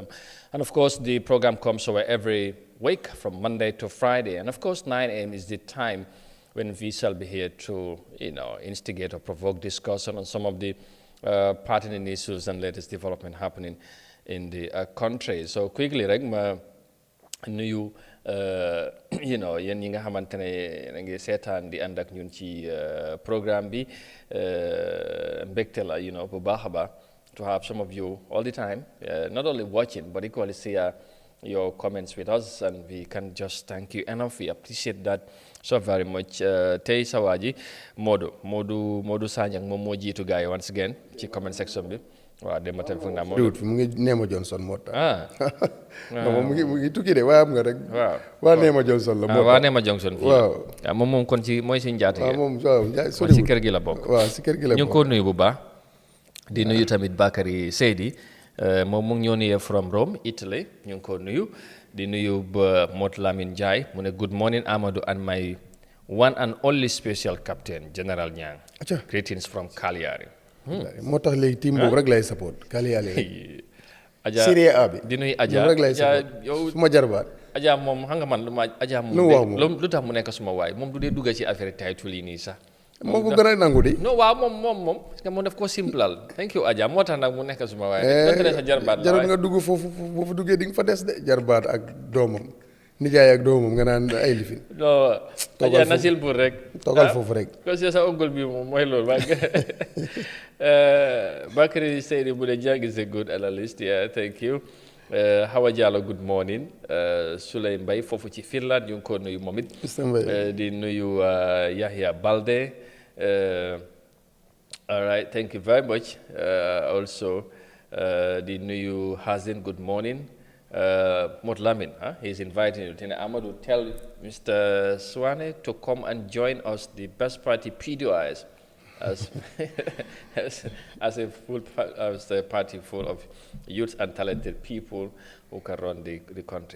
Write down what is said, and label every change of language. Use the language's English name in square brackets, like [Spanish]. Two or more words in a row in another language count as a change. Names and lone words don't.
[English] And of course, the program comes over every week from Monday to Friday. And of course, 9 a.m. is the time when we shall be here to, instigate or provoke discussion on some of the pertinent issues and latest development happening in the country. So quickly, [Wolof] Regma, nuyu yéen ñi nga xamante ne da ngi seetaan di ànd ak ñun ci programme bi mbégte la bu baax a baax [English] to have some of you all the time not only watching but equally share your comments with us, and we can just thank you enough. We appreciate that so very much. [Wolof] Tey sa waa ji Modou Sanyang moom moo jiitu gars yi [English] once again [Wolof] ci [English] comment section [Wolof] bi. waaw dem ba tey foog naa moom mu ngi Neema Johnson moo tax. non mu ngi tukki de waaye am nga rek. waa Neema Johnson la moo tax. waa Neema Johnson fii. waaw moom kon ci mooy si njaati. waaw moom waaw kon si kër gi la bokk. waaw si kër gi la bokk ñu ngi ko nuyu bu baax. di nuyu tamit Bakary Seydi moom mu ngi ñoo nuyee from Rome Italy ñu ngi ko nuyu. di nuyu ba [English] Mot Lamine Ndiaye [Wolof] mu ne [English] good morning Amadou and my one and only special captain General Nyang. Greetings from Cagliari. [Wolof] moo tax léegi team boobu rek lay support Cagliari Adja Serie A bi di nuyu Adja rek lay support yow suma jarbaat Adja moom xam nga man Adja moom lu tax mu nekk suma waay moom du dee dugga ci affaire title yi nii sax moo ko gën a nangu di non waaw moom [French] parce que [Wolof] moom daf ko simplal [English] thank you [Wolof] Adja moo tax nag mu nekk suma waay donte sa jarbaat jarul nga dugg foofu boo fa duggee di nga fa des de jarbaat ak doomam nijaay ak doomam nga naan ay lifin non Adja nasil bur rek toogal foofu rek [French] parce que [Wolof] sa oncle bi moom mooy loolu waaye Bakary Seydi bu dee Jang [English] is a good analyst thank you Hawa Diallo good morning Souley Mbaye [Wolof] foofu ci Finland ñu ngi ko nuyu moom it di nuyu Yahya Balde [English] all right thank you very much also [Wolof] di nuyu Hazin [English] good morning Mot Lamin, he's inviting you. Amadou, tell Mr. Swane to come and join us, the best party PDIs, as a party full of youth and talented people who can run the country.